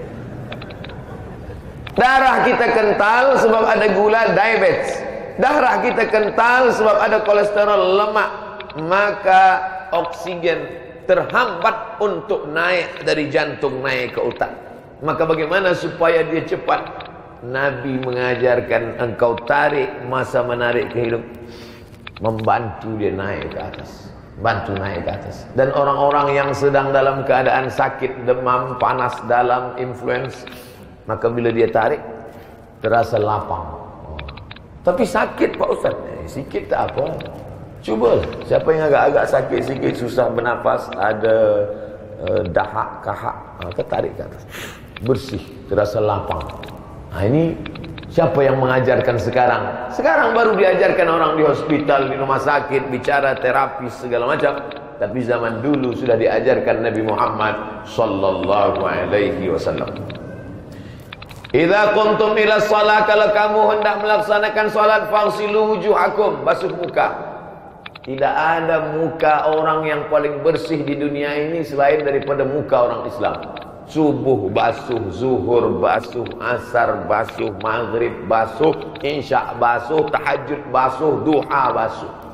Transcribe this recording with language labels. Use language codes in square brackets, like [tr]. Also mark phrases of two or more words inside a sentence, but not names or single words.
[ms] Darah kita kental sebab ada gula, diabetes. Darah kita kental sebab ada kolesterol, lemak. Maka oksigen terhambat untuk naik dari jantung naik ke otak. Maka bagaimana supaya dia cepat? Nabi mengajarkan engkau tarik masa menarik ke hidung, membantu dia naik ke atas, bantu naik ke atas. Dan orang-orang yang sedang dalam keadaan sakit, demam, panas dalam, influenza, maka bila dia tarik terasa lapang. Tapi sakit Pak Ustaz. Sikit tak apa. Cuba, siapa yang agak-agak sakit sikit, susah bernafas, ada dahak, kahak, kita tarik ke atas, bersih, terasa lapang. Ini siapa yang mengajarkan sekarang? Sekarang baru diajarkan orang di hospital, di rumah sakit, bicara terapi segala macam. Tapi zaman dulu sudah diajarkan Nabi Muhammad [ar] صلى الله عليه وسلم. إذا قمتم إلى الصلاة, [ms] kalau kamu hendak melaksanakan salat, [ar] فاغسلوا وجوهكم, [ms] basuh muka. Tidak ada muka orang yang paling bersih di dunia ini selain daripada muka orang Islam. Subuh basuh, zuhur basuh, asar basuh, maghrib basuh, isya basuh, tahajud basuh, duha basuh.